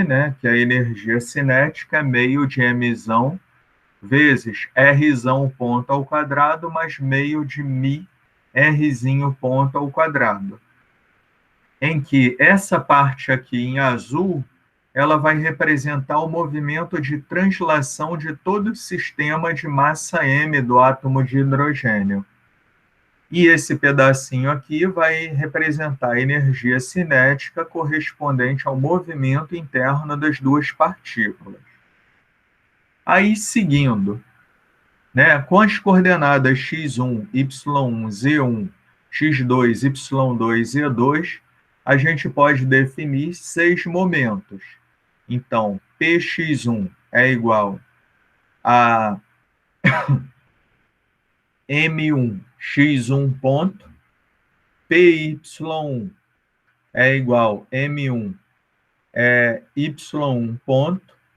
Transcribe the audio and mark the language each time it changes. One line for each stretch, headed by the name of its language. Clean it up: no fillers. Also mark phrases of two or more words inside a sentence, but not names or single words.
Portuguese: né, que a energia cinética é meio de Mzão vezes Rzão ponto ao quadrado mais meio de Mi Rzinho ponto ao quadrado, em que essa parte aqui em azul, ela vai representar o movimento de translação de todo o sistema de massa M do átomo de hidrogênio. E esse pedacinho aqui vai representar a energia cinética correspondente ao movimento interno das duas partículas. Aí, seguindo, né, com as coordenadas x1, y1, z1, x2, y2, z2, a gente pode definir 6 momentos. Então, px1 é igual a m1 x1 ponto, py1 é igual a m1 y1 ponto,